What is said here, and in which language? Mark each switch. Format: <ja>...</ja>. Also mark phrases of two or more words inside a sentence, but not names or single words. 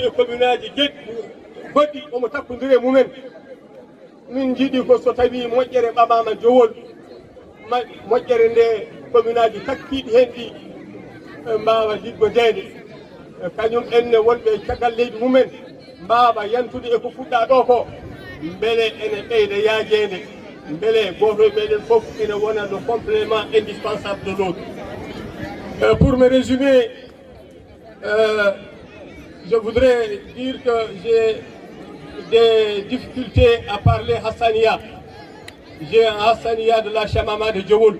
<ff>e commune aji goɗɗi omo takkodiri e mumen min jiiɗi ko so tawi moƴƴere ɓamama Djewol moƴƴere nde commune aji takkiɗi hen ɗi mbawa liggodede kañum enne wonɓe caggal leydi mumen mbawa yantude eko fuɗɗa ɗo ko beele ene ɓeyda yaajede beele goto e meɗen foof ene wona</ff> <fr>le complément indispensable de l'autre. Pour me résumer, je voudrais dire que j'ai des difficultés à parler Hassania. J'ai un Hassania de la Chamama de Djewol.</fr>